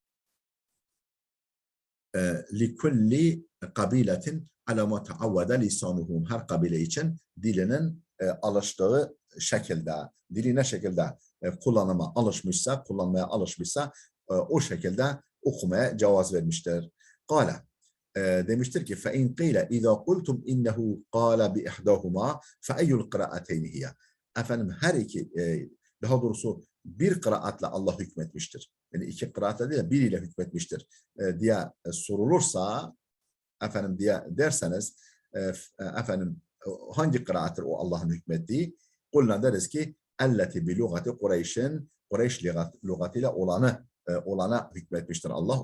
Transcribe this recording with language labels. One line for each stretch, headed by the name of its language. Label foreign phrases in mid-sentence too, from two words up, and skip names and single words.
Arabic: لكل قبيلة على ما تعود لسانهم
Turkish: her kabile için dilinin alıştığı şekilde, dili ne şekilde kullanmaya alışmışsa o şekilde okumaya cevaz vermiştir. Kâle demiştir ki
Arabic: فَاِنْ قِيلَ اِذَا قُلْتُمْ اِنَّهُ قَالَ بِإِحْدَاهُمَا فَاَيُّ الْقِرَاءَتَيْنِ هِيَ
Turkish: Efendim her iki daha doğrusu bir kıraatla Allah hükmetmiştir. Yani iki kıraatla değil biriyle hükmetmiştir diye sorulursa efendim diye derseniz efendim hangi kıraattır o Allah'ın hükmettiği? Kulna deriz ki
Arabic: التي بلغة قريش
Turkish: Kureyş lügatıyla olana hükmetmiştir Allah.